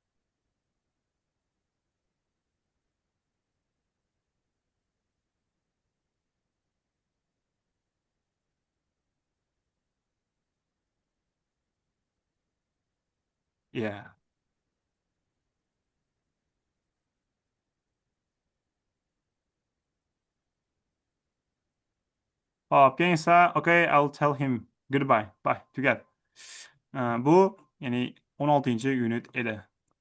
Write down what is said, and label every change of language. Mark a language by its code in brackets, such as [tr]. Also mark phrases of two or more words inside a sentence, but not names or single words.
[en] Yeah. [uz] Hop, keyin esa [en] okay, I'll tell him goodbye. Bye. [uz] Tugat. Bu ya'ni 16-unit edi.